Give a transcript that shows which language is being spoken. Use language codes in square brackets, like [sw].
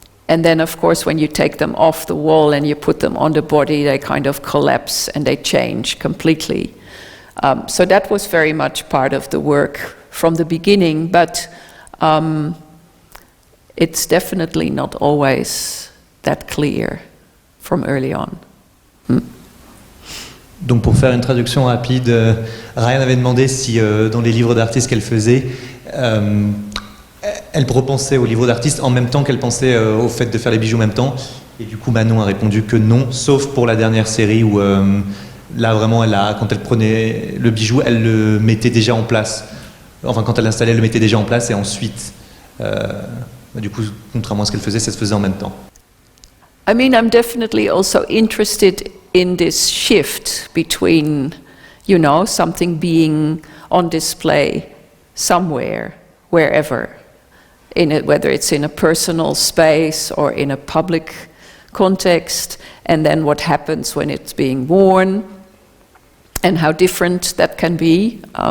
[en] And then, of course, when you take them off the wall and you put them on the body, they kind of collapse and they change completely. So that was very much part of the work from the beginning, but it's definitely not always that clear from early on. [fr] Donc pour faire une traduction rapide, Ryan avait demandé si dans les livres d'artistes qu'elle faisait, elle repensait aux livres d'artistes en même temps qu'elle pensait au fait de faire les bijoux en même temps. Et du coup, Manon a répondu que non, sauf pour la dernière série où là vraiment, quand elle prenait le bijou, elle le mettait déjà en place. Enfin, quand elle l'installait, elle le mettait déjà en place et ensuite, du coup, contrairement à ce qu'elle faisait, ça se faisait en même temps. [en] I mean, I'm definitely also interested in this shift between, something being on display somewhere, wherever. Whether it's in a personal space or in a public context, and then what happens when it's being worn, and how different that can be.